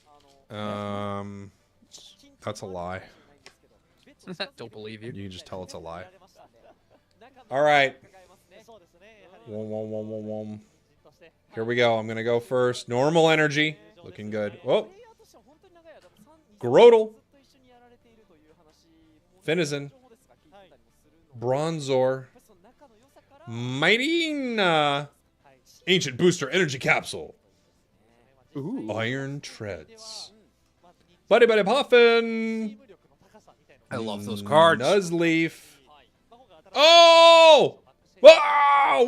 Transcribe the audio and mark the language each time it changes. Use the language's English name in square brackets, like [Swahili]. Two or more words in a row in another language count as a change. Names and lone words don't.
[English] That's a lie. Don't believe you. You can just tell it's a lie. All right. Wom. Here we go. I'm going to go first. Normal energy. Looking good. Oh. Grodel. Finizen. Bronzor. Mighty Ancient Booster Energy Capsule. Ooh. Iron Treads. Buddy Poffin. I love those cards. Nuzleaf. Oh! Oh!